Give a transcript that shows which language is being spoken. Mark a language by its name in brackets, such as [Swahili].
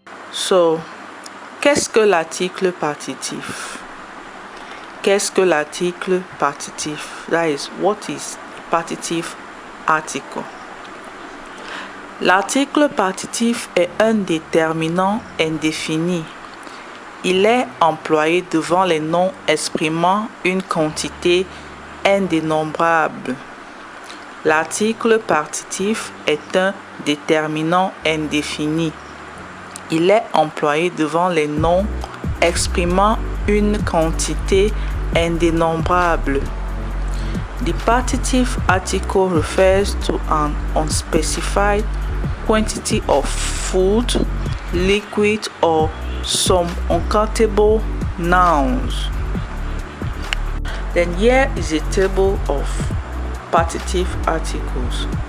[French] So, qu'est-ce que l'article partitif? Qu'est-ce que l'article partitif? [English] That is, what is partitif article? [French] L'article partitif est un déterminant indéfini. Il est employé devant les noms exprimant une quantité indénombrable. L'article partitif est un déterminant indéfini. Il est employé devant les noms exprimant une quantité indénombrable. [English] The partitive article refers to an unspecified quantity of food, liquid, or some uncountable nouns. Then here is a table of partitive articles.